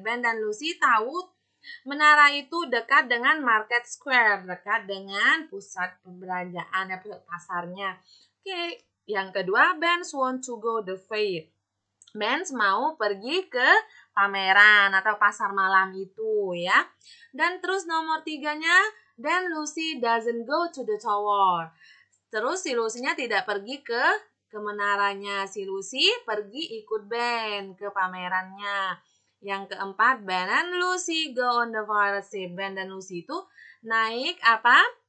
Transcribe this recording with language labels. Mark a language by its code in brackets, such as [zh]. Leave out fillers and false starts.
[id] Ben dan Lucy tahu menara itu dekat dengan market square, dekat dengan pusat perbelanjaan, pusat pasarnya. Oke, yang kedua, [en] Ben want to go the fair. [id] Ben mau pergi ke pameran atau pasar malam itu ya. Dan terus nomor 3-nya, [en] then Lucy doesn't go to the tower. [id] Terus si Lucy-nya tidak pergi ke menaranya. Si Lucy pergi ikut Ben ke pamerannya. Yang keempat, [en] Ben and Lucy go on the virus ship. [id] Ben dan Lucy itu naik apa?